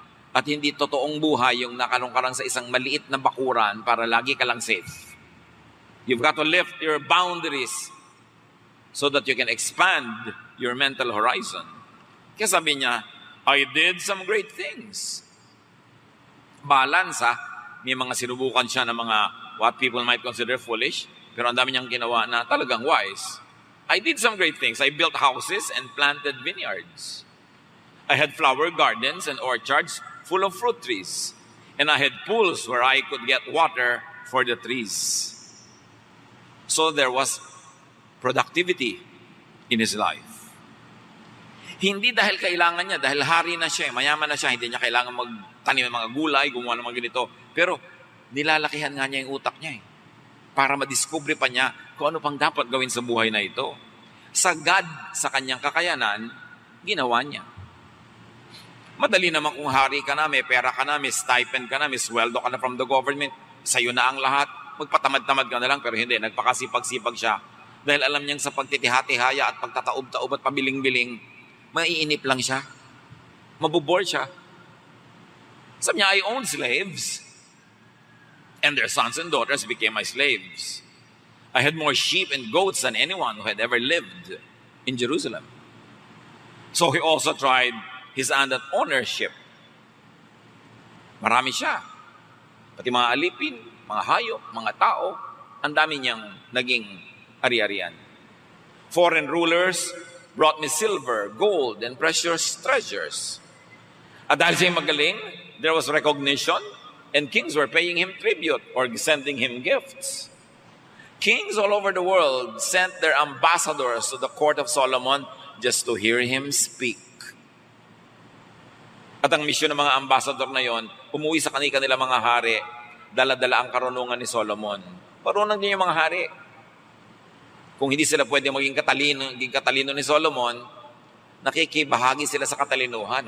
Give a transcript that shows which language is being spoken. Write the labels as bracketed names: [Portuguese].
[Filipino] At hindi totoong buhay yung nakalong ka lang sa isang maliit na bakuran para lagi ka lang safe. [English] You've got to lift your boundaries so that you can expand your mental horizon. [Filipino] Kaya sabi niya, [English] I did some great things. [Filipino] Balance ha. May mga sinubukan siya ng mga [English] what people might consider foolish, [Filipino] pero ang dami niyang ginawa na talagang wise. [English] I did some great things. I built houses and planted vineyards. I had flower gardens and orchards full of fruit trees. And I had pools where I could get water for the trees. So there was productivity in his life. [Filipino] Hindi dahil kailangan niya, dahil hari na siya, mayaman na siya, hindi niya kailangan magtanim ng mga gulay, gumawa ng mga ganito. Pero nilalakihan nga niya yung utak niya para madiskubre pa niya kung ano pang dapat gawin sa buhay na ito. Sagad sa kanyang kakayanan, ginawa niya. Madali naman kung hari ka na, may pera ka na, may stipend ka na, may sweldo ka na [English] from the government, [Filipino] sa'yo na ang lahat, magpatamad-tamad ka na lang, pero hindi, nagpakasipag-sipag siya. Dahil alam niyang sa pagtitihati-haya at pagtataob-taob at pabiling-biling, maiinip lang siya. Mabubore siya. Sabi niya, [English] I owned slaves. And their sons and daughters became my slaves. I had more sheep and goats than anyone who had ever lived in Jerusalem. So he also tried his hand at ownership. [Filipino] Marami siya. Pati mga alipin, mga hayop, mga tao, ang dami niyang naging ari-arian. [English] Foreign rulers brought me silver, gold, and precious treasures. [Filipino] At dahil siya magaling, [English] there was recognition, and kings were paying him tribute or sending him gifts. Kings all over the world sent their ambassadors to the court of Solomon just to hear him speak. [Filipino] At ang misyon ng mga ambassador na yon, umuwi sa kanila mga hari, dala-dala ang karunungan ni Solomon. Marunong din yung mga hari. Kung hindi sila pwede maging katalino ni Solomon, nakikibahagi sila sa katalinuhan.